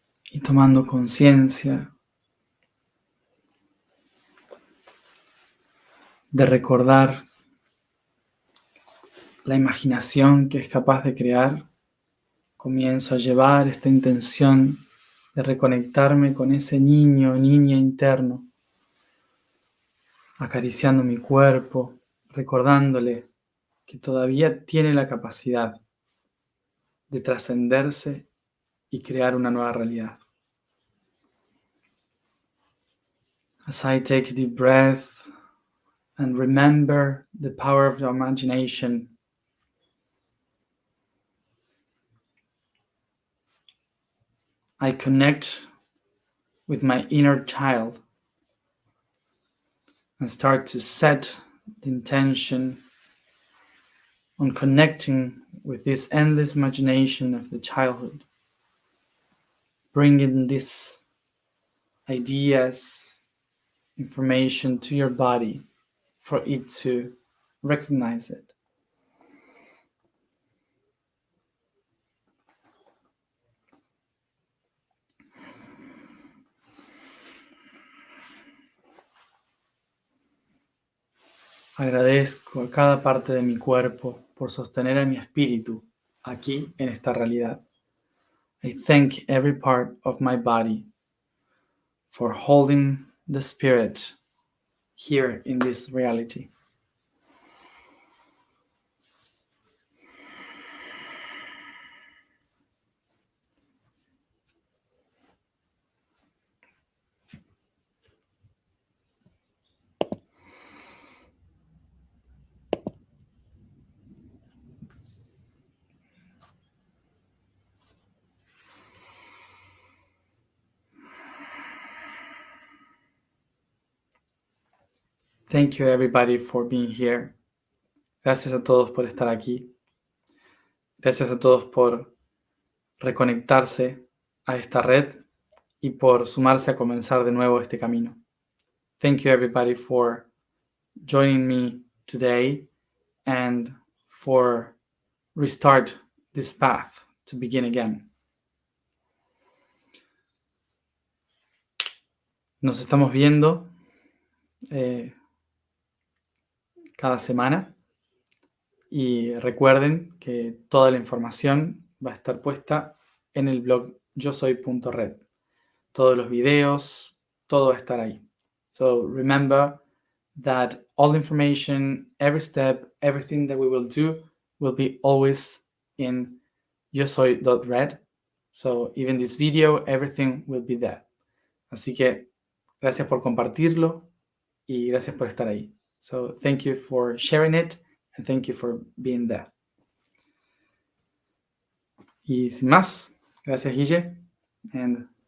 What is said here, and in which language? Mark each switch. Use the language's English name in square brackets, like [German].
[Spanish] Y tomando conciencia de recordar la imaginación que es capaz de crear, comienzo a llevar esta intención de reconectarme con ese niño o niña interno, acariciando mi cuerpo, recordándole que todavía tiene la capacidad de trascenderse y crear una nueva realidad. [English] As I take a deep breath and remember the power of your imagination, I connect with my inner child and start to set the intention on connecting with this endless imagination of the childhood, bringing these ideas, information to your body for it to recognize it. [Spanish] Agradezco a cada parte de mi cuerpo por sostener a mi espíritu aquí en esta realidad. [English] I thank every part of my body for holding the spirit here in this reality. Thank you everybody for being here. [Spanish] Gracias a todos por estar aquí. Gracias a todos por reconectarse a esta red y por sumarse a comenzar de nuevo este camino. [English] Thank you everybody for joining me today and for restart this path to begin again. [Spanish] Nos estamos viendo cada semana y recuerden que toda la información va a estar puesta en el blog yosoy.red. Todos los videos, todo va a estar ahí. [English] So remember that all the information, every step, everything that we will do will be always in yosoy.red. So even this video, everything will be there. [Spanish] Así que gracias por compartirlo y gracias por estar ahí. [English] So thank you for sharing it and thank you for being there. [Spanish] Y sin más, gracias Guille and